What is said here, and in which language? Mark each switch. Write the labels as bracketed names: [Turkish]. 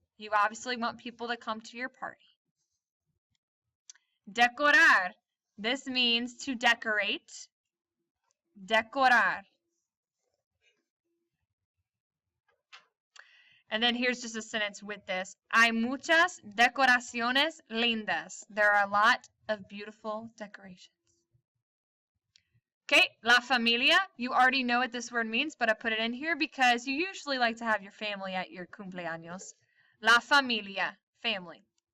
[English] You obviously want people to come to your party. Decorar. This means to decorate. Decorar. And then here's just a sentence with this. [Spanish] Hay muchas decoraciones lindas. [English] There are a lot of beautiful decorations. Okay, la familia. You already know what this word means, but I put it in here because you usually like to have your family at your cumpleaños. La familia, family.